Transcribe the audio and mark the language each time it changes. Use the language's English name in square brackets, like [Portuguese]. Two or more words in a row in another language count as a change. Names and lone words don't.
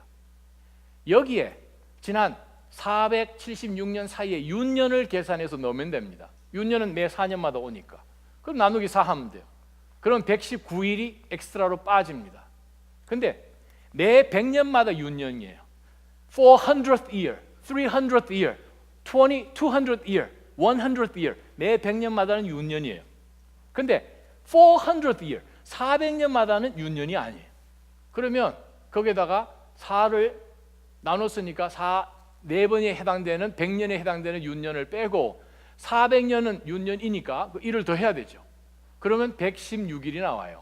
[Korean] 여기에 지난 476년 사이에 윤년을 계산해서 넣으면 됩니다. 윤년은 매 4년마다 오니까. 그럼 나누기 4 하면 돼요. 그럼 119일이 엑스트라로 빠집니다. 근데 매 100년마다 윤년이에요. [English] 400th year, 300th year, 200th year, 100th year. [Korean] 매 100년마다는 윤년이에요. [English] 근데 400th year, [Korean] 400년마다는 윤년이 아니에요. 그러면 거기에다가 4를 나눴으니까 4번에 해당되는 100년에 해당되는 윤년을 빼고 400년은 윤년이니까 그 1을 더 해야 되죠. 그러면 116일이 나와요.